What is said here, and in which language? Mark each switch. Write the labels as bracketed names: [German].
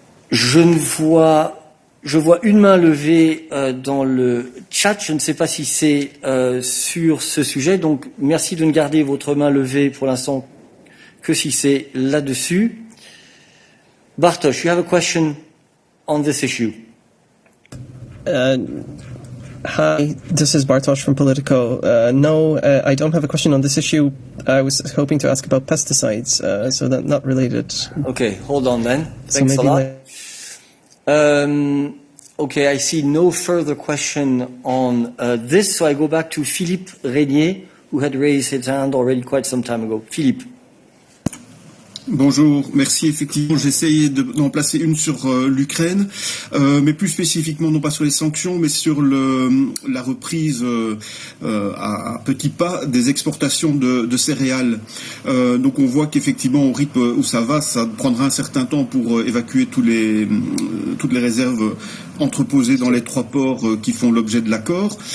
[French] Je vois une main levée dans le chat. Je ne sais pas si c'est sur ce sujet. Donc, merci de ne garder votre main levée pour l'instant que si c'est là-dessus. [English] Bartosz, you have a question on this issue. Hi, this is Bartosz from Politico. No, I don't have a question on this issue. I was hoping to ask about pesticides, so that not related. Okay, hold on then. Thanks So a lot. maybe Okay, I see no further question on this, so I go back to Philippe Régnier, who had raised his hand already quite some time ago. Philippe. [French] Bonjour, merci. Effectivement, j'essayais d'en placer une sur l'Ukraine, mais plus spécifiquement non pas sur les sanctions, mais sur la reprise à petits pas des exportations de céréales. Donc on voit qu'effectivement, au rythme où ça va, ça prendra un certain temps pour évacuer toutes les réserves entreposées dans les 3 ports qui font l'objet de l'accord.